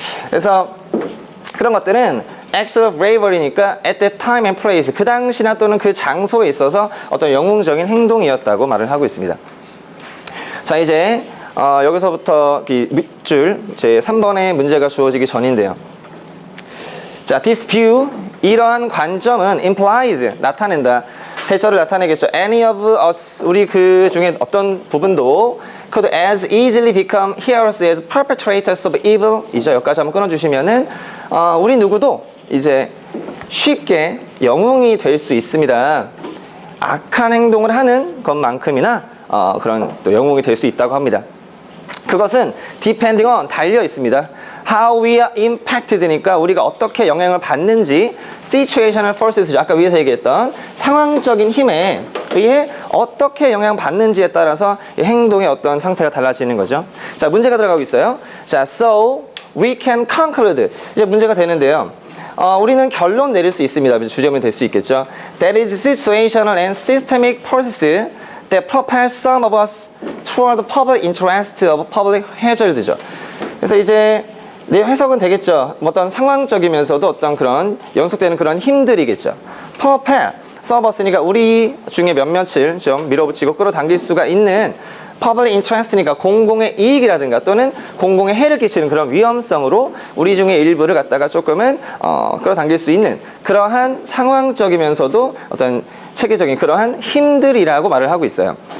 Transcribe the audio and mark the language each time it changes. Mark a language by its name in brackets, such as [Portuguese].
[Korean] 그래서 그런 것들은 [English] acts of bravery [Korean] 니까 [English] at that time and place, [Korean] 그 당시나 또는 그 장소에 있어서 어떤 영웅적인 행동이었다고 말을 하고 있습니다. 자, 이제 여기서부터 밑줄 제 3번의 문제가 주어지기 전인데요. 자, [English] this view, [Korean] 이러한 관점은 [English] implies, [Korean] 나타낸다. 대처를 나타내겠죠. [English] Any of us, [Korean] 우리 그 중에 어떤 부분도 [English] could as easily become heroes as perpetrators of evil. [Korean] 이죠. 여기까지 한번 끊어주시면은 우리 누구도 이제 쉽게 영웅이 될 수 있습니다. 악한 행동을 하는 것만큼이나 그런 또 영웅이 될 수 있다고 합니다. 그것은 [English] depending on, [Korean] 달려 있습니다. [English] How we are impacted [Korean] 니까 우리가 어떻게 영향을 받는지, [English] situational forces [Korean] 죠. 아까 위에서 얘기했던 상황적인 힘에 의해 어떻게 영향받는지에 따라서 행동의 어떤 상태가 달라지는 거죠. 자, 문제가 들어가고 있어요. 자, [English] so we can conclude. [Korean] 이제 문제가 되는데요. 우리는 결론 내릴 수 있습니다. 주제문이 될 수 있겠죠. [English] That is situational and systemic process that propel some of us toward the public interest of public hazard죠. [Korean] 그래서 이제 내 해석은 되겠죠. 어떤 상황적이면서도 어떤 그런 연속되는 그런 힘들이겠죠. propel, 서버스니까 우리 중에 몇몇을 좀 밀어붙이고 끌어당길 수가 있는, public interest니까 공공의 이익이라든가 또는 공공의 해를 끼치는 그런 위험성으로 우리 중에 일부를 갖다가 조금은 끌어당길 수 있는 그러한 상황적이면서도 어떤 체계적인 그러한 힘들이라고 말을 하고 있어요.